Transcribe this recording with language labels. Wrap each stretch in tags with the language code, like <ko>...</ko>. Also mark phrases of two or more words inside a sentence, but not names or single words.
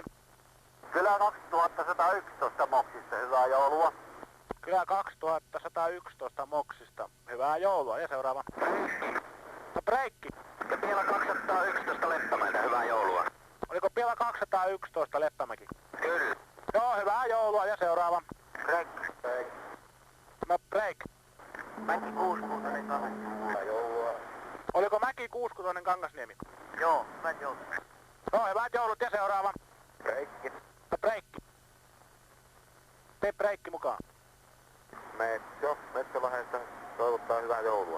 <fi>Kyllä 2111 Moksista, hyvää joulua. Kyllä 2111 Moksista, hyvää joulua. Ja seuraava. No breikki. Ja vielä 211 Leppämäeltä, hyvää joulua. Oliko vielä 211 Leppämäki? Kyllä. Joo, hyvää joulua. Ja seuraava. Break.</fi> <en>No break.</en> <fi>Mäki 66 hyvää joulua. Oliko Mäki 66 Kangasniemi? Joo, hyvät joulut. No, hyvät joulut ja seuraava. Breikki. No breikki. Tee breikki mukaan. Metsälahdesta toivottaa hyvää joulua.</fi>